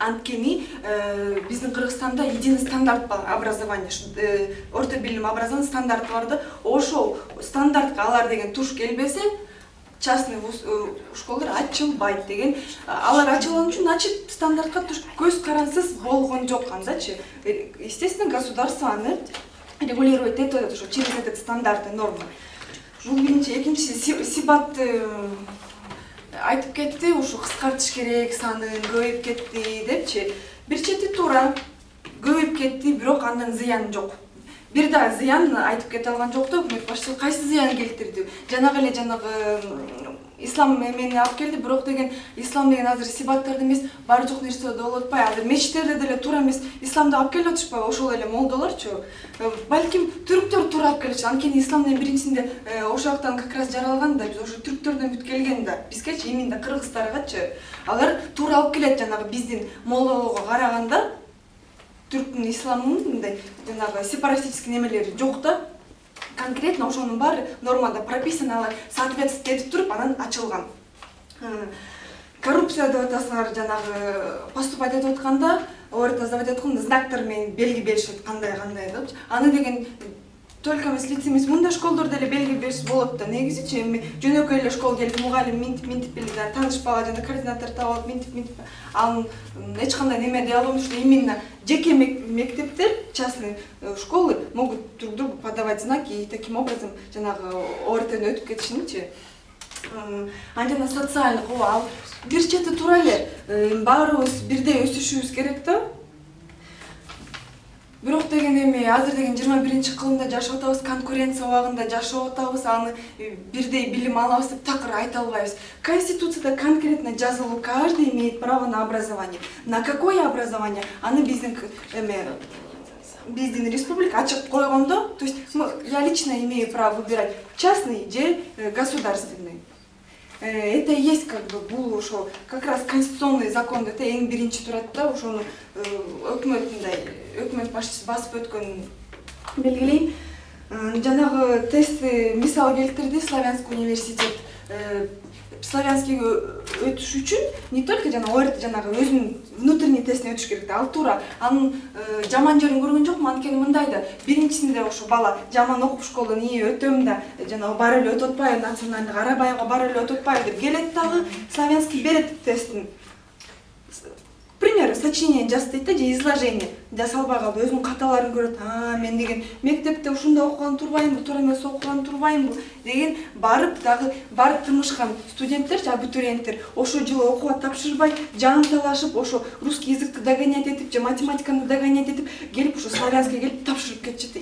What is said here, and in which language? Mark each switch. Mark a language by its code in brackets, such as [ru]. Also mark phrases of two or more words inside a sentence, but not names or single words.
[ky] Анткени биздин Кыргызстанда [ru] единый стандарт [ky] бар образование, орто билим образование стандарты бар да. Ошол стандартка алар деген туш келбесе, частный школдар ачылбайт деген. Алар ачылган үчүн, значит, стандартка туш көз карансыз болгон жок андачы. [ru] Естественно, государство аны регулировать [ky] этет ошо [ru] через этот стандарты нормы. [ky] Бул биринчи, экинчиси сибатты айтып кетти, ушу кыскартыш керек, саны көбөйүп кетти депчи. Бир чети туура көбөйүп кетти, бирок андан зыяны жок. Бир да зыян айтып кете алган жок да, өкмөт башчысы кайсы зыян келтирди? Жанагы эле ислам эмени алып келди, бирок деген ислам деген азыр сибаттарды эмес, бар жок нерсе болуп атпайбы? Азыр мечиттерде деле туура эмес исламды алып келип атышпайбы? Ошол эле молдолорчу. Балким түрктөр туура алып келишти. Анткени исламдын биринчисинде ошол жактан [ru] как раз [ky] жаралган да, биз ошо түрктөрдөн бүт келген да. Бизгечи именно кыргыздаргачы алар туура алып келет, жанагы биздин молдолорго караганда. Түрктүн исламынын мындай жанагы сепаратистский немелери жок да. Конкретно ошонун баары нормада прописано, алар соответствовать этип туруп анан ачылган. Коррупция деп атасыңар, жанагы поступать этип атканда, орто заводить атканда знактар менен белги беришет, кандай деп. Аны деген только эмес лицей эмес, мындай школдордо эле белги бериш болот да. Негизичи эми жөнөкөй эле школ келип мугалим минтип билди, таанышпаган жана координатор таап алып минтип анын эч кандай неме дей албайм, [ru] что именно [ky] жеке мектептер, [ru] частные школы могут друг другу подавать знаки и таким образом [ky] жанагы ОРТны өтүп кетишинчи. Анткени социальный ал бир чети туура эле баарыбыз бирдей өсүшүбүз керек да. Бирок деген эми азыр деген 21-кылымда жашап атабыз, конкуренция убагында жашап атабыз, аны бирдей билим алабыз деп такыр айта албайбыз. Конституцияда конкретно жазылуу, [ru] каждый имеет право на образование. На какое образование? [ky] Аны биздин республика ачык койгондо, [ru] то есть я лично имею право выбирать частный же государственный. Это и есть как бы [ky] бул ошо [ru] как раз конституционный закон, это [ky] эң биринчи турат да, ошону өкмөт башчысы басып өткөнүн белгилейм. Жанагы тестти мисал келтирди, Славянский университет. Славянскийге өтүш үчүн [ru] не только [ky] ОРТ жанагы өзүнүн внутренний тестине өтүш керек да, ал туура. Анын жаман жерин көргөн жокмун, анткени мындай да, биринчисинде ошо бала жаман окуп школдон өтөм да, жанагы бар эле өтүп атпайбы, национальный Карабайга бар эле өтүп атпайбы деп келет дагы, Славянский берет тестин. [ru] К примеру, [ky] сочинение жазып дейт да, же изложение жаса албай калды, өзүнүн каталарын көрөт. Мен деген мектепте ушундай окуган турбаймынбы, туура эмес окуган турбаймынбы деген барып тырмышкан студенттер, абитуриенттер ошо жылы окууга тапшырбай, жан талашып, ошо русский языкты догонять этип, же математиканы догонять этип, келип ошо Славянскийге келип тапшырып кетишет.